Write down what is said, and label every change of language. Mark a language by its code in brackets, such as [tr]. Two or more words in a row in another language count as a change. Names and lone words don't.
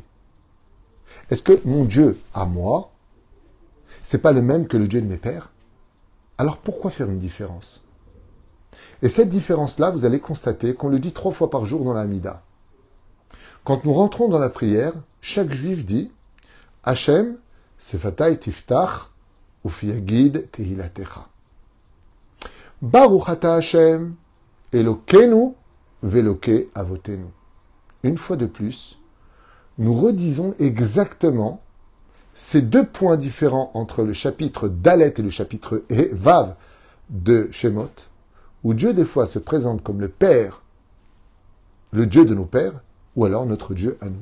[fr] Est-ce que mon Dieu à moi, c'est pas le même que le Dieu de mes pères? Alors pourquoi faire une différence? Et cette différence-là, vous allez constater qu'on le dit 3 fois par jour dans la Hamida. Quand nous rentrons dans la prière, chaque juif dit [he] השם, שפתי תפתח, ופי יגיד תהלתך. ברוך אתה השם, אלוהינו, ואלוהי אבותינו. [fr] Une fois de plus, nous redisons exactement ces 2 points différents entre le chapitre Dalet et le chapitre Vav de Shemot, où Dieu des fois se présente comme le Père, le Dieu de nos pères, ou alors notre Dieu à nous.